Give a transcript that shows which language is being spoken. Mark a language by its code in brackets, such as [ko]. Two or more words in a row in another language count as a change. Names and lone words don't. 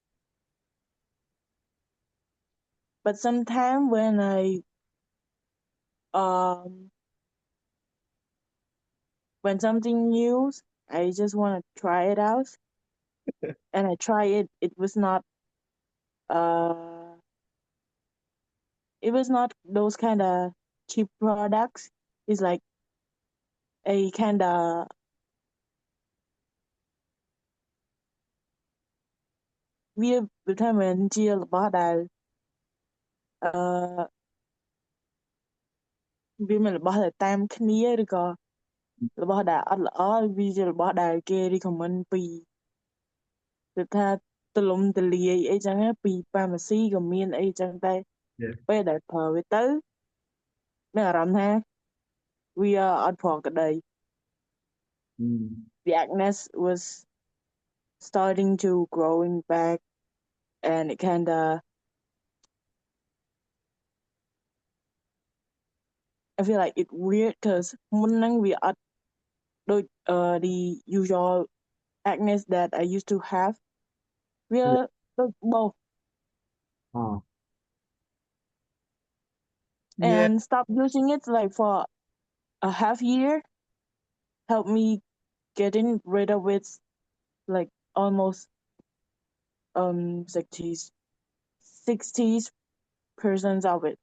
[en] But sometimes when um when something new, I just want to try it out, and I try it. Uh it was not those kind of cheap products. It's like a kind of [km] វាថាមិនជារបស់ដែលវាមិនរបស់ដែល តាមគ្នាឬក៏របស់ដែលអត់ល្អវាជារបស់ដែលគេ recommend ពីគឺថាទលំទលាយអីចឹងពី pharmacy ក៏មានអីចឹងតែពេលដែលប្រើវាទៅមានអារម្មណ៍ថាវាអត់ប្រក្រតី [en] the acne was starting to growing back, and it kind of I feel like it weird because [km] មុនហ្នឹងវាអត់ដូច [en] the usual acne that I used to have [km] វាដូចបោស [en] Oh. Yeah. and stop using it like for a half year helped me getting rid of it like almost 60% of it.